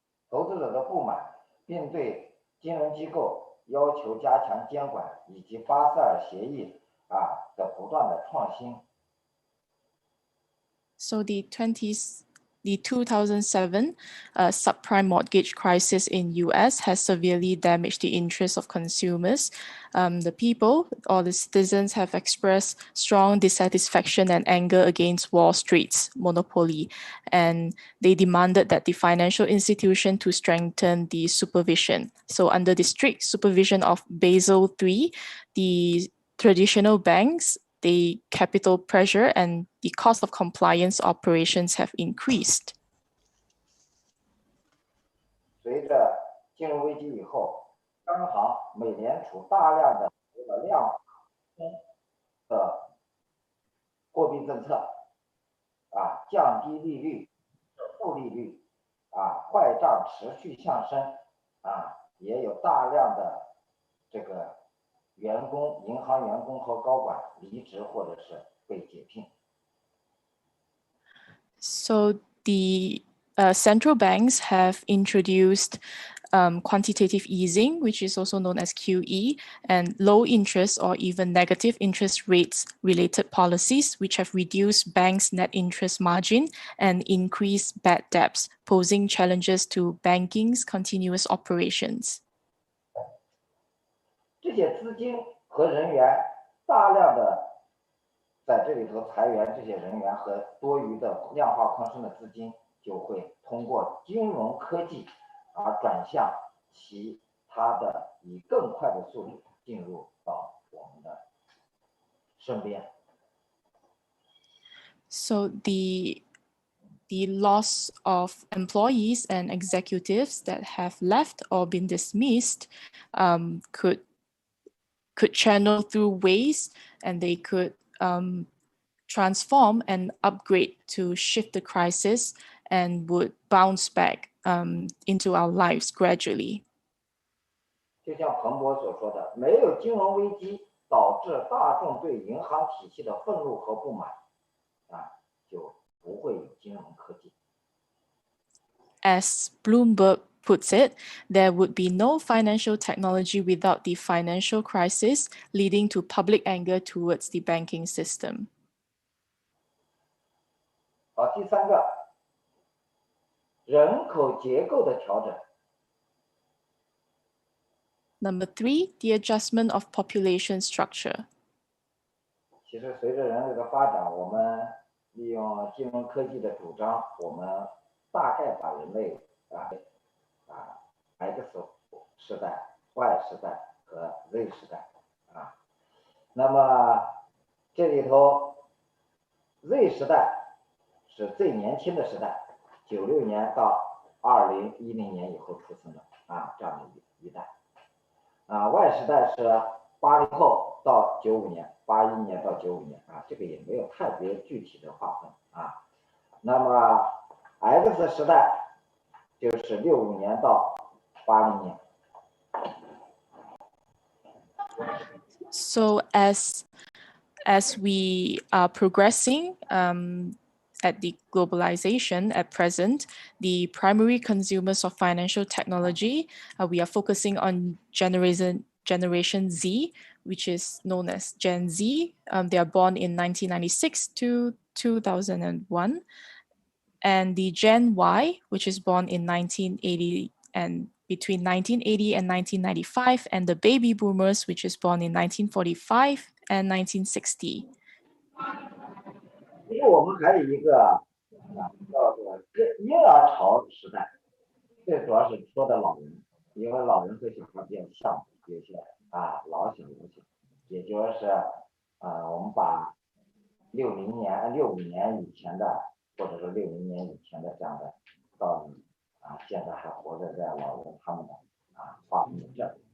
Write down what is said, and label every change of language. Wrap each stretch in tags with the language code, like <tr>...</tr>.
<zh>投资者的不满，并对金融机构要求加强监管，以及巴塞尔协议的不断的创新。</zh> <en>So the 2007 subprime mortgage crisis in US has severely damaged the interests of consumers. The people or the citizens have expressed strong dissatisfaction and anger against Wall Street's monopoly, and they demanded that the financial institution to strengthen the supervision. So under the strict supervision of Basel III, the traditional banks, the capital pressure and the cost of compliance operations have increased.</en> <zh>随着金融危机以后，央行、美联储大量的量化的货币政策，降低利率、负利率，坏账持续上升，也有大量的这个员工、银行员工和高管离职或者是被解聘。</zh> <en>So the central banks have introduced quantitative easing, which is also known as QE, and low interest or even negative interest rates related policies, which have reduced banks' net interest margin and increased bad debts, posing challenges to banking's continuous operations.</en> <zh>这些资金和人员大量的在这里头裁员，这些人员和多余的量化宽松的资金就会通过金融科技而转向其他的以更快的速度进入到我们的身边。</zh> <en>So the loss of employees and executives that have left or been dismissed could channel through ways, and they could transform and upgrade to shift the crisis and would bounce back into our lives gradually.</en> <zh>就像彭博所说的，没有金融危机导致大众对银行体系的愤怒和不满，就不会有金融科技。</zh> <en>As Bloomberg puts it, there would be no financial technology without the financial crisis, leading to public anger towards the banking system.</en> <zh>好，第三个，人口结构的调整。</zh> <en>Number 3, the adjustment of population structure.</en> <zh>其实随着人类的发展，我们利用金融科技的主张，我们大概把人类 X 时代、Y 时代和 Z 时代那么这里头 Z 时代是最年轻的时代，96年到2010年以后出生的这样的一代 Y 时代是80后到95年，81年到95年这个也没有太别具体的划分那么 X 时代就是65年到80年。</zh> <en>So as we are progressing at the globalization at present, the primary consumers of financial technology, we are focusing on Generation Z, which is known as Gen Z. They are born in 1996 to 2001. And the Gen Y, which is born in 1980 and between 1980 and 1995, and the baby boomers, which is born in 1945 and 1960.</en> <zh>因为我们还有一个叫做婴儿潮时代，这主要是说的老人，因为老人和小孩比较像，有些老小，也就是我们把65年以前的，或者是60年以前的这样的，到现在还活着的老人，他们的划分的这样。</zh>